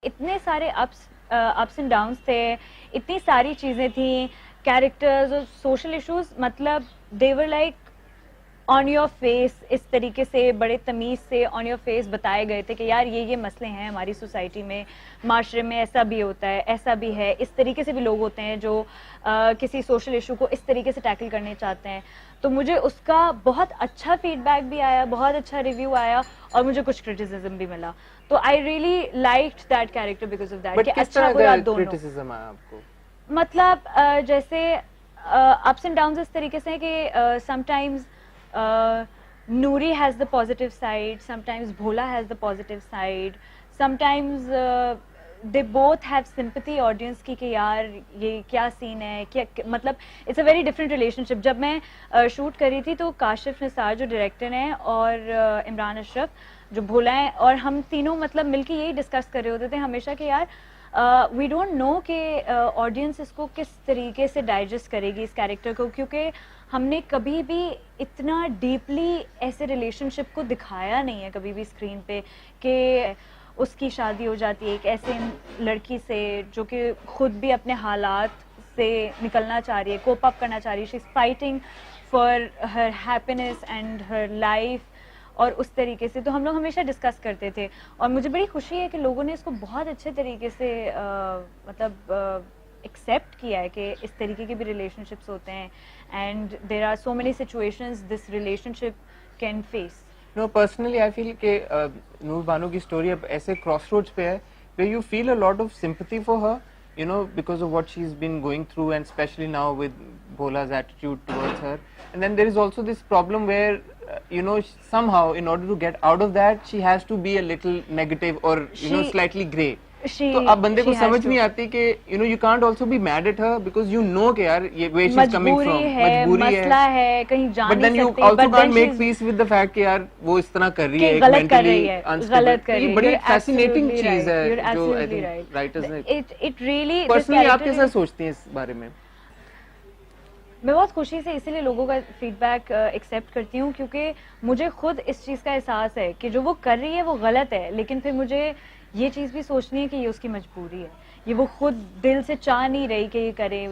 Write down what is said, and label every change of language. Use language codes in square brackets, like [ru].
[ur] اتنے سارے ups and downs تھے, اتنی ساری چیزیں تھیں, کیریکٹرز اور سوشل ایشوز, مطلب [en] they were like on your face, [ur] اس طریقے سے بڑے تمیز سے آن یور فیس بتائے گئے تھے کہ یار یہ مسئلے ہیں ہماری سوسائٹی میں, معاشرے میں ایسا بھی ہوتا ہے, ایسا بھی ہے, اس طریقے سے بھی لوگ ہوتے ہیں جو کسی سوشل ایشو کو اس طریقے سے ٹیکل کرنے چاہتے ہیں. تو مجھے اس کا بہت اچھا فیڈ بیک بھی آیا, بہت اچھا ریویو آیا, اور مجھے کچھ کرٹیسزم بھی ملا. [en] تو I really liked that character because of that, [ur] کہ اچھا برا دونوں. مطلب جیسے اپس اینڈ ڈاؤنز اس طریقے سے ہیں کہ [en] some times Noori has the positive side, sometimes Bhola has the positive side, sometimes they both have sympathy audience [ur] کی کہ یار یہ کیا سین ہے, کیا مطلب [en] it's a very different relationship. [ur] جب میں شوٹ کری تھی تو کاشف نثار جو ڈائریکٹر ہیں اور عمران اشرف جو بھولا ہیں, اور ہم تینوں مطلب مل کے یہی ڈسکس کر رہے ہوتے تھے ہمیشہ کہ یار [en] we don't know [ur] کہ آڈینس اس کو کس طریقے سے ڈائجسٹ کرے گی اس کیریکٹر کو, کیونکہ ہم نے کبھی بھی اتنا ڈیپلی ایسے ریلیشن شپ کو دکھایا نہیں ہے کبھی بھی اسکرین پہ, کہ اس کی شادی ہو جاتی ہے ایک ایسے لڑکی سے جو کہ خود بھی اپنے حالات سے نکلنا چاہ رہی ہے, کوپ اپ کرنا چاہ رہی ہے, [en] she is fighting for her happiness and her life, [ur] اور اس طریقے سے. تو ہم لوگ ہمیشہ ڈسکس کرتے تھے, اور مجھے بڑی خوشی ہے کہ لوگوں نے اس کو بہت اچھے طریقے سے مطلب ایکسیپٹ کیا ہے کہ اس طریقے کے بھی ریلیشن شپس ہوتے ہیں, [en] And there are so many situations this relationship can face. No personally I feel [ur] کہ نور بانو کی اسٹوری اب ایسے کراس روڈس پہ ہے [en] where you feel a lot of sympathy for her, you know, because of what she's been going through, and especially now with Bhola's attitude towards her. And then there is also this problem where you know, somehow in order to get out of that she has to be a little negative or you know slightly grey. [ur] تو اب بندے کو سمجھ نہیں آتی کہ [en] you know you can't also be mad at her because you know [ur] کہ یار یہ [en] where she's coming from, [ur] مجبوری ہے, مسئلہ ہے, کہیں جا نہیں سکتی, [en] but then you also can't make peace with the fact [ur] کہ یار وہ اس طرح کر رہی ہے, غلط کر رہی ہے, غلط کر رہی ہے. یہ بڑی فیسینیٹنگ چیز ہے جو [en] I think [ur] writers نے. [en] It really [ur] personally آپ کیسا سوچتی ہیں اس بارے میں؟ میں بہت خوشی سے اسی لیے لوگوں کا فیڈ بیک ایکسیپٹ کرتی ہوں, کیونکہ مجھے خود اس چیز کا احساس ہے کہ جو وہ کر رہی ہے وہ غلط ہے, لیکن پھر مجھے یہ چیز بھی سوچنی ہے کہ یہ اس کی مجبوری ہے, یہ وہ خود دل سے چاہ نہیں رہی کہ یہ کرے.